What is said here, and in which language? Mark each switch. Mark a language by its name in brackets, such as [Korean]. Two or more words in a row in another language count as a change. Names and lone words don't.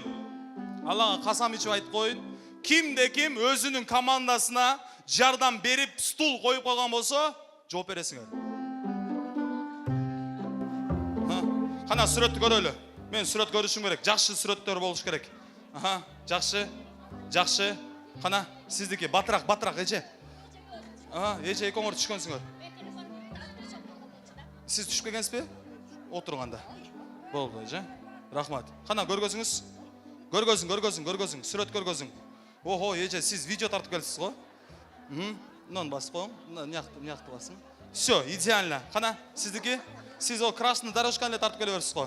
[Kyrgyz] Аллага касам ичип айтып коюн. Кимде ким өзүнүн командасына жардам берип стул коюп койгон болсо, жооп бересиңер. Кана сүрөттү көрөлү. Мен сүрөт көрүшүм керек. Жакшы сүрөттөр болуш керек. Аха, жакшы. Кана сиздики батыраак эже. Аха, эже экөөңөр түшкөнсүңөр. Siz түшпөгөнсүзбү? Отурганда. Болду, эже. Рахмат. Кана көргөзүңүз. Көргөзүң, сүрөт көргөзүң. Охо, эже, сиз видео тартып келсиз го? Мындан басып коюң. Мынакты басың. [Russian] Всё, идеально. [Kyrgyz] Кана сиздики? Сиз о [Russian] красный дорожканы [Kyrgyz] эле тартып келе берсиз го.